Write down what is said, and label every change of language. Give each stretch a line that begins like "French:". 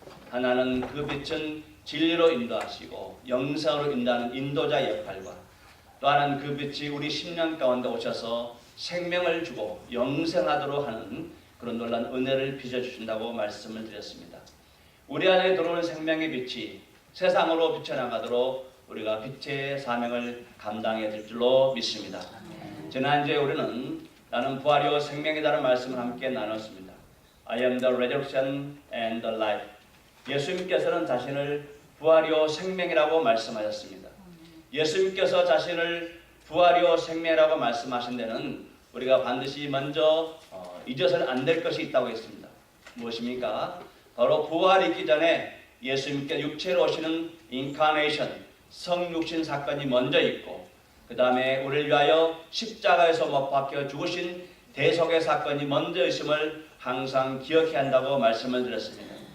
Korean: 하나는 그 빛은 진리로 인도하시고 영생으로 인도하는 인도자 역할과 또 하나는 그 빛이 우리 10년 가운데 오셔서 생명을 주고 영생하도록 하는 그런 놀라운 은혜를 빚어주신다고 말씀을 드렸습니다. 우리 안에 들어오는 생명의 빛이 세상으로 비춰나가도록 우리가 빛의 사명을 감당해야 될 줄로 믿습니다. 지난주에 우리는 나는 부활이요 생명이다라는 말씀을 함께 나눴습니다.
English: I am the resurrection and the life.
Korean: 예수님께서는 자신을 부활이요 생명이라고 말씀하셨습니다. 예수님께서 자신을 부활이요 생명이라고 말씀하신 데는 우리가 반드시 먼저 잊어서는 안 될 것이 있다고 했습니다. 무엇입니까? 바로 부활이 있기 전에 예수님께 육체로 오시는 인카네이션, 성육신 사건이 먼저 있고 그 다음에 우리를 위하여 십자가에서 못 박혀 죽으신 대속의 사건이 먼저 있음을 항상 기억해야 한다고 말씀을 드렸습니다.